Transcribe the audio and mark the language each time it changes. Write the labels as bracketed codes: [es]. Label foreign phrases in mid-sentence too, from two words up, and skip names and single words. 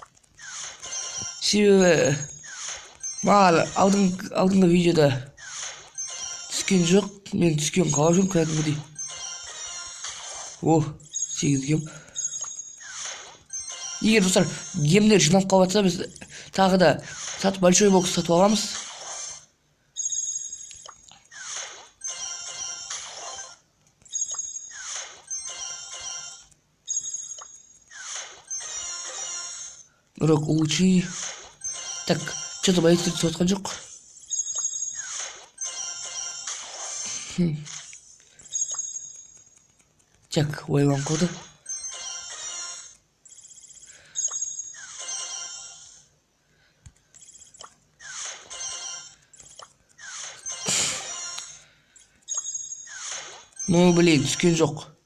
[kk] Себебі маған алдыңғы видеода түскен жоқ, мен түскен қалап жүрмін кәдімгідей. О, 8 гем. Егер достар гемдер жинап қалып жатса, біз тағы да [ru] большой бокс [kk] сатып аламыз. [ru] Урок улучшений. Так, что-то боится [kk] түсіп жатқан жоқ. Так, ойланып қалды. [ru] Ну, блин, [kk] түскен жоқ.